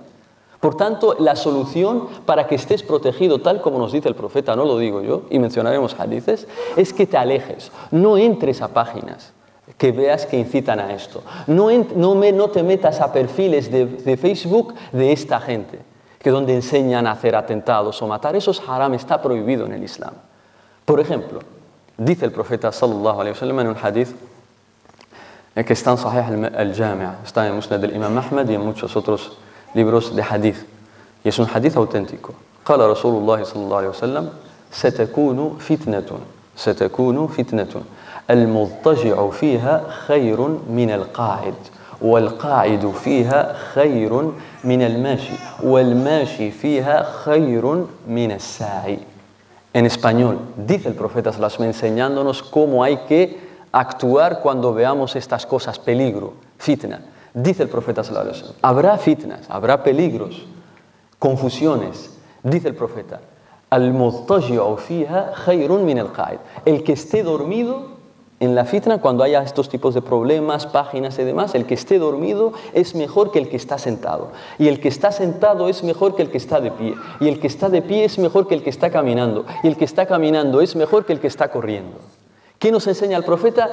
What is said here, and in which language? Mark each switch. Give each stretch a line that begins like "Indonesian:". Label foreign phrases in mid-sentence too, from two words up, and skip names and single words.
Spanish: Por tanto, la solución para que estés protegido, tal como nos dice el profeta, no lo digo yo, y mencionaremos hadices, es que te alejes, no entres a páginas que veas que incitan a esto. No te metas a perfiles de Facebook de esta gente, que donde enseñan a hacer atentados o matar. Eso es haram, está prohibido en el Islam. Por ejemplo, dice el profeta
Arabic: صلى الله عليه وسلم
Spanish: en un hadith que está en Sahih al-Jami', está en Musnad al-Imam Ahmad y en muchos otros libros de hadith. Y es un hadith auténtico.
Arabic: قال رسول الله صلى الله عليه وسلم ستكون فتنة المضطجع فيها خير من القاعد والقاعد فيها خير من الماشي والماشي فيها خير من الساعي.
Spanish: En español, dice el profeta
Arabic: صلى الله عليه وسلم
Spanish: enseñándonos cómo hay que actuar cuando veamos estas cosas, peligro, fitna. Dice el profeta
Arabic: صلى الله عليه وسلم,
Spanish: habrá fitnas, habrá peligros, confusiones. Dice el profeta,
Arabic: المضطجع فيها خير من القاعد.
Spanish: El que esté dormido en la fitna, cuando haya estos tipos de problemas, páginas y demás, el que esté dormido es mejor que el que está sentado. Y el que está sentado es mejor que el que está de pie. Y el que está de pie es mejor que el que está caminando. Y el que está caminando es mejor que el que está corriendo. ¿Qué nos enseña el profeta?